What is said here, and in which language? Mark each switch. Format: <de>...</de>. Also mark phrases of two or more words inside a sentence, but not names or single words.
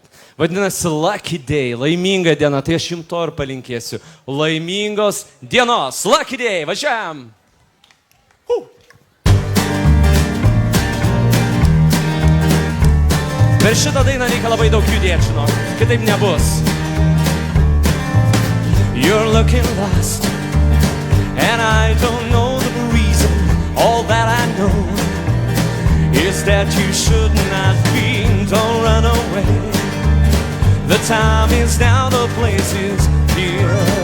<lt>Vadinasi Lucky Day, laiminga diena, tai aš jums to ir palinkėsiu. Laimingos dienos, Lucky Day, važiuojam! Per šitą dainą reikia labai daug judėti, žinok, kitaip nebus.</lt> <en>You're looking lost, and I don't know the reason. All that I know is that you should not be. Don't run away. The time is now, the place is here.</en>